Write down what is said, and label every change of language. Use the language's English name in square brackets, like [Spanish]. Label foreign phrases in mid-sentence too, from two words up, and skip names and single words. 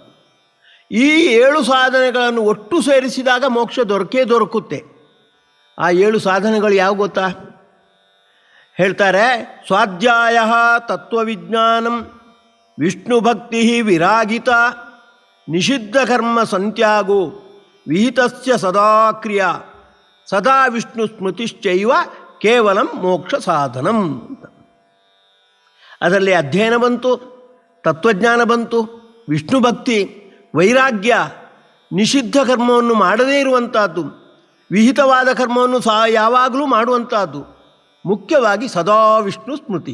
[Kannada] ಈ 7 ಸಾಧನೆಗಳನ್ನು ಒಟ್ಟು ಸೇರಿಸಿದಾಗ ಮೋಕ್ಷ ದೊರಕುತ್ತೆ. ಆ 7 ಸಾಧನೆಗಳು ಯಾವ ಗೊತ್ತಾ? ಹೇಳ್ತಾರೆ, [Sanskrit] ಸ್ವಾಧ್ಯಾಯ ತತ್ವವಿಜ್ಞಾನಂ, ವಿಷ್ಣುಭಕ್ತಿ ವಿರಾಗಿತ, ನಿಷಿದ್ಧ ಕರ್ಮ ಸಂತ್ಯಾಗೋ, ವಿಹಿತಸ್ಯ ಸದಾ ಕ್ರಿಯಾ, ಸದಾ ವಿಷ್ಣು ಸ್ಮೃತಿಶ್ಚೈವ ಕೇವಲಂ ಮೋಕ್ಷ ಸಾಧನಂ ಅಂತ. [Kannada] ಅದರಲ್ಲಿ ಅಧ್ಯಯನ ಬಂತು, ತತ್ವಜ್ಞಾನ ಬಂತು, ವಿಷ್ಣು ಭಕ್ತಿ, ವೈರಾಗ್ಯ, ನಿಷಿದ್ಧ ಕರ್ಮವನ್ನು ಮಾಡದೇ ಇರುವಂಥದ್ದು, ವಿಹಿತವಾದ ಕರ್ಮವನ್ನು ಯಾವಾಗಲೂ ಮಾಡುವಂಥದ್ದು, ಮುಖ್ಯವಾಗಿ ಸದಾ ವಿಷ್ಣು ಸ್ಮೃತಿ.